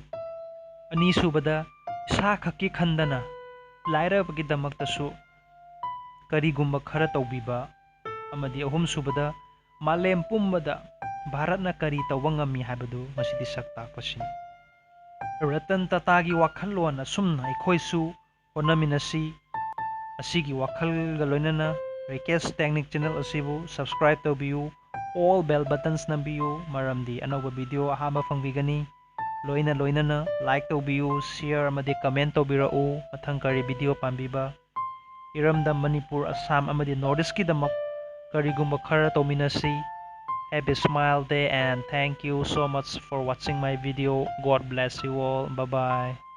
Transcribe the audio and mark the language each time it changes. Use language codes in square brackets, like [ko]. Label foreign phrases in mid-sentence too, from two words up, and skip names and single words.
[mni] Ani subada isa khakki khandana lairabagi damaktasu karigumba khara tawbiba amadi ahum subada malem pumbada bharatna kari tawba ngami haibadu masidi sakta pasini. Ratan Tata gi wakhalon asumna aikhoisu honaminasi asigi wakhalga loinana RIKESH technique channel asibu subscribe tawbiu [en] all bell buttons [mni] nambiu maramdi anauba video ahaba fangbigani loinana like tawbiu share amadi comment tawbirau mathang kari video pambiba iramda Manipur Assam amadi Northeast ki damak karigumba khara tawminasi. [en] Have a smile day and thank you so much for watching my video. God bless you all. Bye bye.